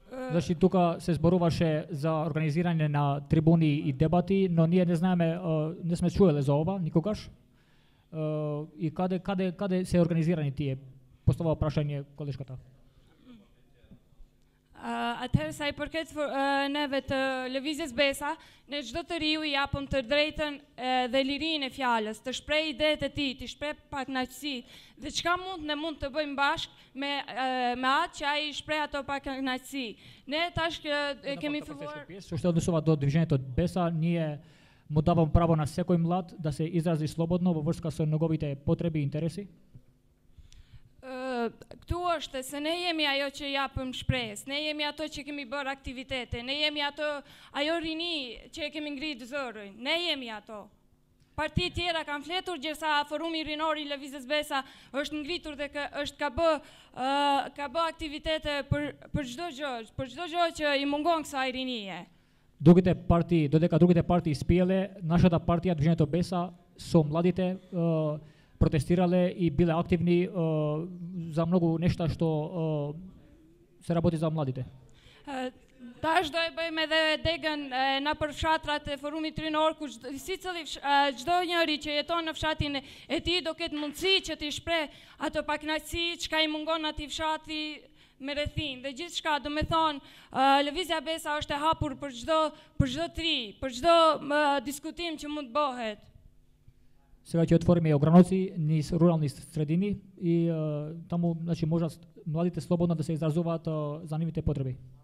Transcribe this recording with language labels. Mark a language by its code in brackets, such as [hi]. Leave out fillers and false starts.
[mk] Значи тука се зборуваше за организирање на трибуни и дебати, но ние не знаеме, не сме чуеле за ова никогаш. И каде се организирани тие? Поставува прашање колешката. [sq] Atëherë sa I përket neve të lëvizjes Besa, ne çdo të riu I japëm të drejtën dhe lirinë e fjalës, të shpreh idetë e tij, të shpreh pakënaqësi, dhe çka mund të bëjmë bashkë me atë që ai shpreh ato pakënaqësi. Ne tash kemi filluar. [mk] Што однесува до движењето Беса, ние му давам право на секој млад да се изрази слободно во врска со неговите потреби и интереси. [sq] Këtu është se ne jemi ajo që japëm shpresë, ne jemi ato që kemi bërë aktivitete, ne jemi ajo rini që e kemi ngritë zërin, ne jemi ato. Parti tjera kanë fletur gjërsa Forumi Rinor I Lëvizjes Besa është ngritur dhe ka bë aktivitete për çdo gjë që I mungon kësaj rinie. [mk] Додека другите партии спиеле, нашата партија Движењето Беса со младите протестирале и биле активни за многу нешта што се работи за младите. [sq] Tash do e bëjmë edhe degën nëpër fshatrat e Forumit Rinor, ku çdo njeri që jeton në fshatin e tij do ketë mundësi që t'i shpreh ato pakënaqësi, çka I mungon atij fshati me rrethin dhe gjithçka, do me thonë, Lëvizja Besa është e hapur për çdo tri, për çdo diskutim që mund bëhet. [mk] Сега ќе отвориме ограноци низ рурални средини и таму значи можат младите слободно да се изразуваат за нивните потреби.